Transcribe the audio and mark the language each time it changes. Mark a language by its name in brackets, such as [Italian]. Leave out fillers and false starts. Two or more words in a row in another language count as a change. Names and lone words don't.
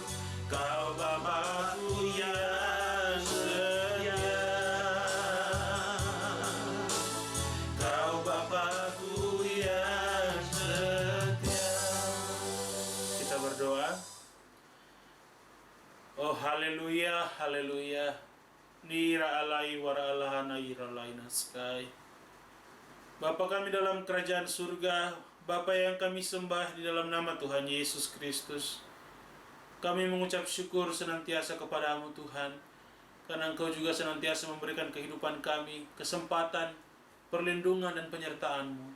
[Indonesian] Kau Bapa-Ku yang setia, Kau Bapa-Ku yang setia. Kita berdoa. Oh haleluya, haleluya. Nira alai wara alahana ira laina sky. Bapa kami dalam kerajaan surga, Bapa yang kami sembah di dalam nama Tuhan Yesus Kristus. Kami mengucap syukur senantiasa kepadamu Tuhan, karena Engkau juga senantiasa memberikan kehidupan kami, kesempatan, perlindungan dan penyertaan-Mu.